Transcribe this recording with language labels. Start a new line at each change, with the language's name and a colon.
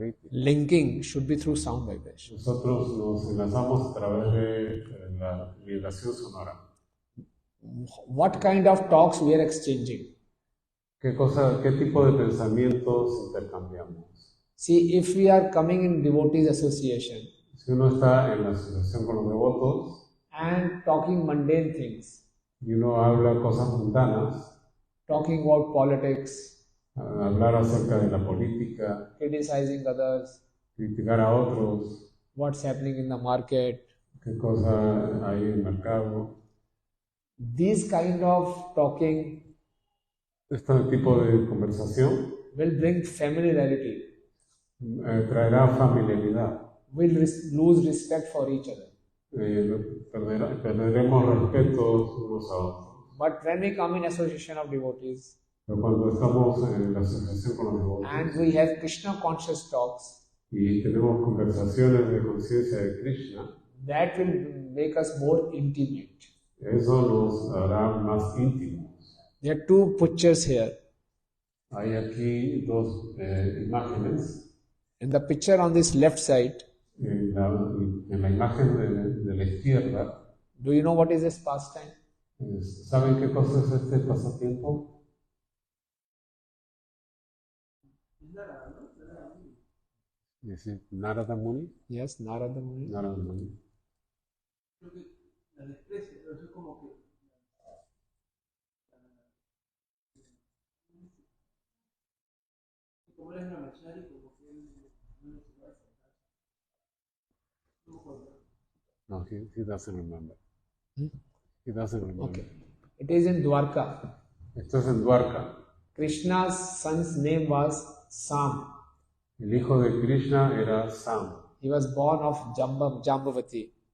English: Linking should be through sound vibration.
Spanish: Nosotros nos enlazamos a través de la vibración sonora.
English: What kind of talks we are exchanging?
Spanish: ¿Qué tipo de pensamientos intercambiamos?
English: See, if we are coming in devotees association
Spanish: Si uno está en la asociación con los devotos
English: and talking mundane things,
Spanish: y uno habla cosas mundanas,
English: talking about politics,
Spanish: hablar acerca de la política,
English: criticizing others,
Spanish: criticar a otros,
English: what's happening in the market,
Spanish: qué cosa hay en el mercado,
English: these kind of talking
Spanish: este tipo de conversación
English: will bring familiarity.
Spanish: traerá familiaridad.
English: We'll lose respect for each other.
Spanish: Perderemos respeto unos a otros.
English: But when we come in association of devotees
Spanish: Pero cuando estamos en la asociación con los devotos
English: and we have Krishna conscious talks,
Spanish: y tenemos conversaciones de conciencia de Krishna,
English: that will make us more intimate.
Spanish: eso nos hará más íntimos.
English: There are 2 pictures here.
Spanish: Hay aquí dos imágenes.
English: In the picture on this left side,
Spanish: En la imagen de la izquierda,
English: do you know what is this pastime?
Spanish: ¿saben qué cosa es este pasatiempo?
English: Narada Muni. Yes, Narada Muni. Narada Muni.
Spanish: Creo que la desprecia, pero eso es como que como él es brahmachari, como que él no se va a acercar.
English: No, he doesn't remember. He doesn't remember. Okay. It is in Dwarka.
Spanish: Esto es en Dwarka.
English: Krishna's son's name was Sam.
Spanish: El hijo de Krishna era Sam.
English: He was born of Jambavati.